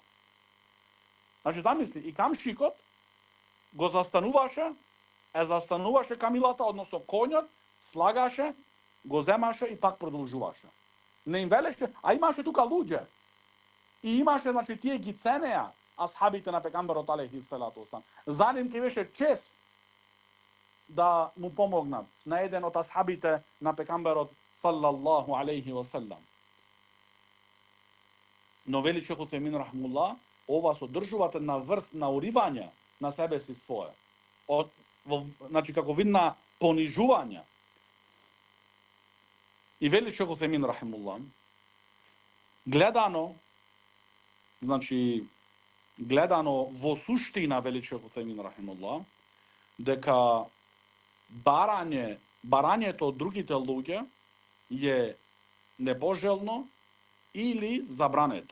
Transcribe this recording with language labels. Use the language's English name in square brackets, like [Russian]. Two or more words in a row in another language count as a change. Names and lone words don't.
[Macedonian] Значи, замисли, и камшикот го застануваше камилата, односно конјот, слагаше, го земаше и пак продолжуваше. Не им велеше, а имаше тука луѓе. И имаше, значи, тие ги ценеа асхабите на пекамберот [Arabic] عليه الصلاة والسلام. [Macedonian] За ним ќе беше чест да му помогнат на еден од асхабите на пекамберот [Arabic] صلى الله عليه وسلم. [Macedonian] Но вели Шейх Утемин рахмуллах, ова содржуваат една врст на уривање на себе си своје. Значи, како вид на понижување. И вели Шейх Утемин рахимуллах, гледано во суштина, вели Шейх Утемин рахимуллах, дека барањето од другите луѓе е непожелно или забрането.